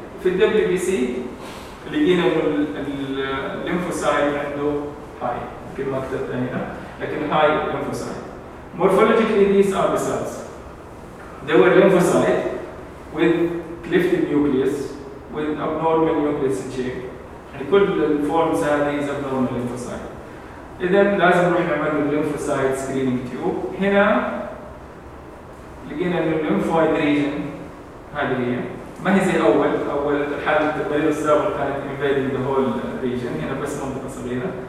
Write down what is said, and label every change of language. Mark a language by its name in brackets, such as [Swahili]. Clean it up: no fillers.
[Arabic] في الـ WBC لقينا انه الليمفوسايت عنده هاي يمكن ما كتبتها هنا لكن هاي ليمفوسايت. [English] Morphologically, these are the cells. They were lymphocyte with clifted nucleus with abnormal nucleus in shape. [Arabic] يعني كل الفورمز هذه [English] is abnormal lymphocyte. [Arabic] إذن لازم نروح نعمل الليمفوسايت سكرينينج تيوب. هنا لقينا ان الليمفويد ريجن هذه هي ما هي زي الاول. اول حاله التقرير السابق كانت انفيدنج ذا هول ريجن هنا بس منطقه صغيره.